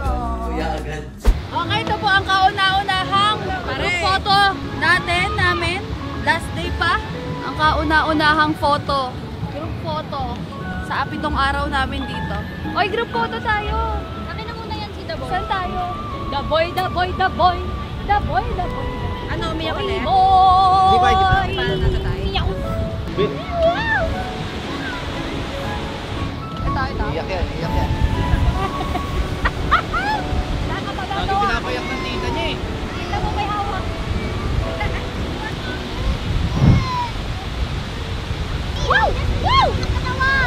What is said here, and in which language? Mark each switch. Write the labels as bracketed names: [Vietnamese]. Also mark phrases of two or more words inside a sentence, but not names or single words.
[Filipino] Kuya agad. Okay, ito po ang kauna-unahang [English] group photo [Filipino] namin. [English] Last day [Filipino] pa. Ang kauna-unahang photo. [English] Group photo. [Filipino] Sa 7 araw namin dito. Oy, [English] group photo [Filipino] tayo. Akin na muna yan si The Boy. Saan tayo? The Boy, The Boy, The Boy. The Boy, The Boy. Ano, umiyak ko na yan? Boy! Di ba, para nasa tayo? Ito. Iyak yan. Lagi pinapayak ng tita niya eh. Tita mo may hawak. Wow! Wow! Katawan!